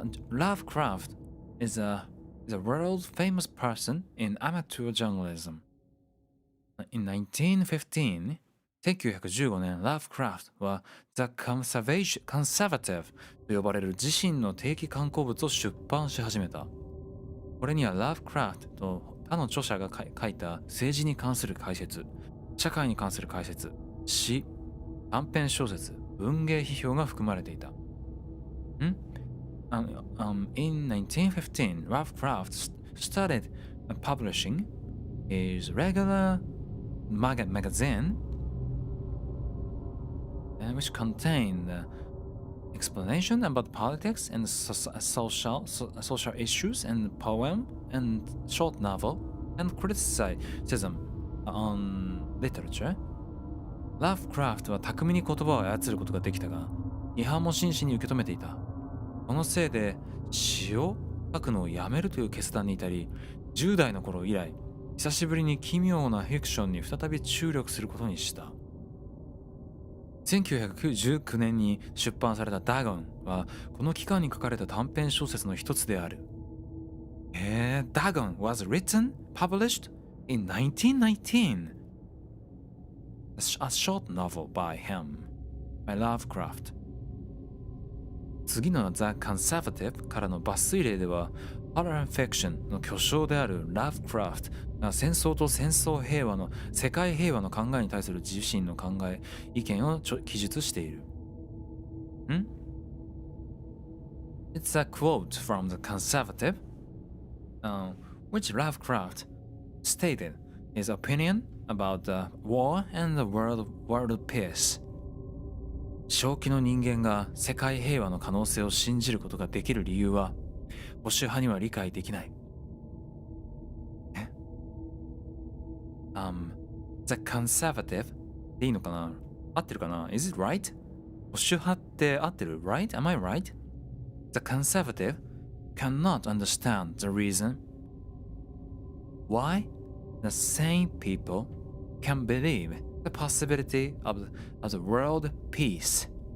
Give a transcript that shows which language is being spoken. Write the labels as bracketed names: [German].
[English] Lovecraft is a world famous person in amateur journalism. In 1915, [Japanese] 1915年、Lovecraft は The Conservative と呼ばれる自身の定期刊行物を出版し始めた。これには Lovecraft と他の著者が書いた政治に関する解説、社会に関する解説、詩、短編小説、文芸批評が含まれていた。 [English] In 1915, Lovecraft started publishing his regular magazine, which contained explanation about politics and social issues, and poem and short novel, and criticism on literature. [Japanese] Lovecraft は巧みに言葉を操ることができたが、批判も真摯に受け止めていた。このせいで詩を書くのをやめるという決断に至り、10代の頃以来、久しぶりに奇妙なフィクションに再び注力することにした。 1919年に出版された Dagon はこの期間に書かれた短編小説の一つである。 [English] Dagon was written, published in 1919. A short novel by Lovecraft. [Japanese] 次の The Conservative からの抜粋例では、Horror Fiction の巨匠である Lovecraft が戦争と世界平和の考えに対する自身の意見を記述している。 [English] It's a quote from The Conservative, which Lovecraft stated his opinion about the war and the world peace. [Japanese] 正気の人間が世界平和の可能性を信じることができる理由は保守派には理解できない。 The Conservative でいいのかな？合ってるかな？ [English] Is it right? [Japanese] 保守派って合ってる？ [English] Right? Am I right? The Conservative cannot understand the reason why the sane people can believe the possibility of the world peace.